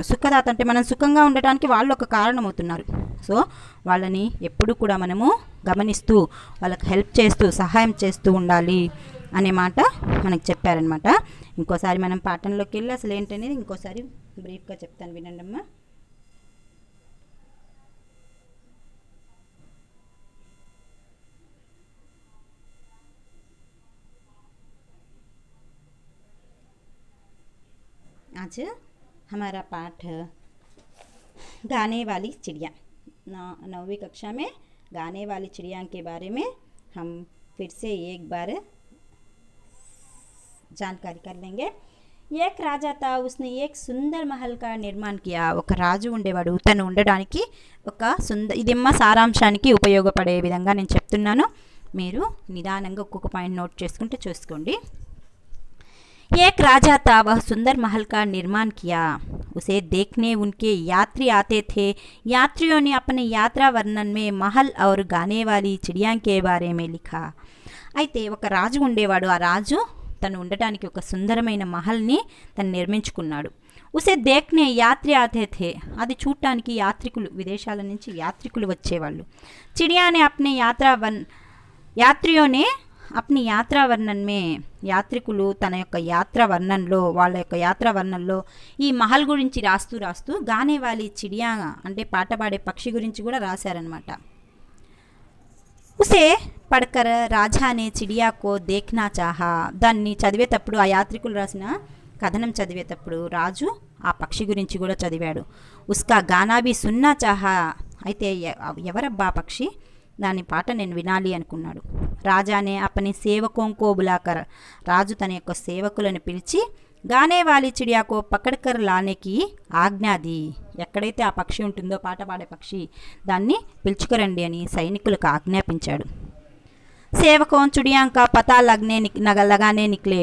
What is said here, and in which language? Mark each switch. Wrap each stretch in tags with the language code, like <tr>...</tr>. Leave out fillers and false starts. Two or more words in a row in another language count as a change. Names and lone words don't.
<te>సుఖదాత అంటే మనం సుఖంగా ఉండటానికి వాళ్ళు ఒక కారణం అవుతున్నారు. సో వాళ్ళని ఎప్పుడు కూడా మనము గమనిస్తూ వాళ్ళకి హెల్ప్ చేస్తూ సహాయం చేస్తూ ఉండాలి అనే మాట మనకు చెప్పారనమాట. ఇంకోసారి మనం పాఠంలోకి వెళ్ళి అసలు ఏంటనేది ఇంకోసారి బ్రీఫ్గా చెప్తాను, వినండి అమ్మా.</te> <hi>आज हमारा पाठ गाने वाली चिड़िया, 9वीं कक्षा में गाने वाली चिड़िया के बारे में हम फिर से एक बार जानकारी कर लेंगे. एक राजा था, उसने एक सुंदर महल का निर्माण किया.</hi> <te>ఒక రాజు ఉండేవాడు, తను ఉండడానికి ఒక ఇదేమ్మా సారాంశానికి ఉపయోగపడే విధంగా నేను చెప్తున్నాను. మీరు నిదానంగా ఒక్కొక్క పాయింట్ నోట్ చేసుకుంటే చూసుకోండి.</te> <hi>एक राजा था, वह सुंदर महल का निर्माण किया. उसे देखने उनके यात्री आते थे. यात्रियों ने अपने यात्रा वर्णन में महल और गाने वाली चिड़िया के बारे में लिखा.</hi> <te>అయితే ఒక రాజు ఉండేవాడు. ఆ రాజు తను ఉండటానికి ఒక సుందరమైన మహల్ని తను నిర్మించుకున్నాడు.</te> <hi>उसे देखने यात्री आते थे.</hi> <te>అది చూడటానికి యాత్రికులు, విదేశాల నుంచి యాత్రికులు వచ్చేవాళ్ళు.</te> <hi>चिड़िया ने अपने यात्रियों ने अपनी यात्रा वर्णन में,</hi> <te>యాత్రికులు తన యొక్క యాత్రా వర్ణన్లో, వాళ్ళ యొక్క యాత్రా వర్ణన్లో ఈ మహల్ గురించి రాస్తూ</te> <hi>गाने वाली चिड़िया</hi> <te>అంటే పాట పాడే పక్షి గురించి కూడా రాశారనమాట.</te> <hi>उसे पढ़कर राजा ने चिड़िया को देखना चाहा.</hi> <te>దాన్ని చదివేటప్పుడు, ఆ యాత్రికులు రాసిన కథనం చదివేటప్పుడు రాజు ఆ పక్షి గురించి కూడా చదివాడు.</te> <hi>उसका गाना भी सुनना चाहा.</hi> <te>అయితే ఎవరబ్బా పక్షి, దాని పాట నేను వినాలి అనుకున్నాడు.</te> <hi>राजा ने अपने सेवकों को बुलाकर.</hi> <te>రాజు తన యొక్క సేవకులను పిలిచి</te> <hi>गाने वाली चिड़िया को पकड़कर लाने की आज्ञा दी.</hi> <te>ఎక్కడైతే ఆ పక్షి ఉంటుందో, పాట పాడే పక్షి, దాన్ని పిలుచుకురండి అని సైనికులకు ఆజ్ఞాపించాడు.</te> <hi>सेवकों चिड़िया का पता लगाने निकले.</hi>